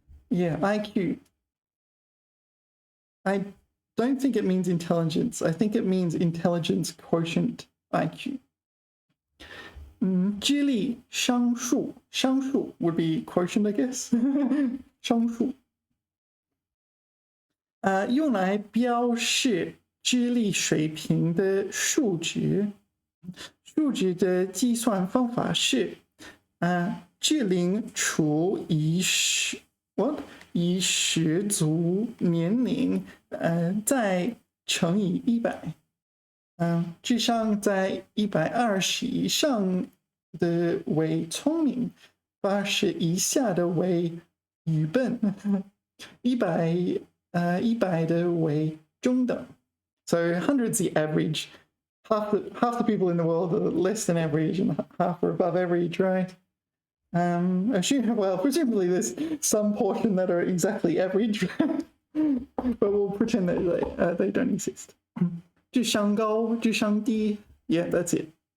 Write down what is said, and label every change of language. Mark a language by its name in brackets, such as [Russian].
[English] Yeah, IQ. I don't think it means intelligence. I think it means intelligence quotient, IQ. 智力商数 would be quotient, I guess. [Chinese] 商数. 用来标示智力水平的数值。数值的计算方法是智龄除以十足年龄再乘以100。智商在120以上的为聪明，80以下的为愚笨，100的为中等。 [English] So 100's the average. Half the people in the world are less than average and half are above average, right? Presumably there's some portion that are exactly average. but we'll pretend that they don't exist. [Chinese] 智商高,智商低. [English] Yeah, that's it.